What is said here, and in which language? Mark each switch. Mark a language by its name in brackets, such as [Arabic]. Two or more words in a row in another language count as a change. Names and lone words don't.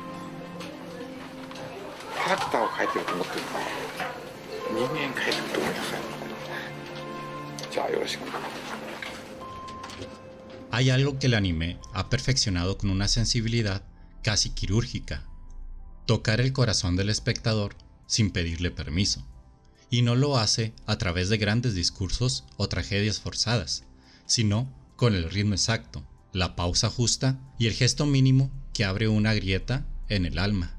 [Japanese] キャラクターを描いてると思ってるのに人間描いてると思いなさい。じゃあよろしく。 [Spanish] Hay algo que el anime ha perfeccionado con una sensibilidad casi quirúrgica: tocar el corazón del espectador sin pedirle permiso. Y no lo hace a través de grandes discursos o tragedias forzadas, sino con el ritmo exacto, la pausa justa y el gesto mínimo que abre una grieta en el alma.